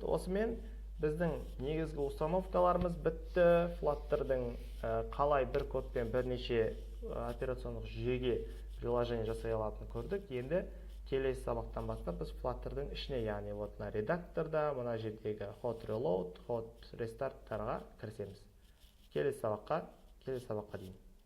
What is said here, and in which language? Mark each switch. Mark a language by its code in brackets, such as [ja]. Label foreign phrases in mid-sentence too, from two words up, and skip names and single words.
[kk] Осымен біздің негізгі установкаларымыз бітті. Flutter-дың қалай бір кодпен бірнеше операциондық жүйеге приложение жасай алатынын көрдік. Енді келесі сабақтан бастап біз Flutter-дың ішіне, яғни вот мына редакторда, мына жердегі [en] hot reload, hot restart- [kk] тарға кірісеміз. Келесі сабаққа дейін.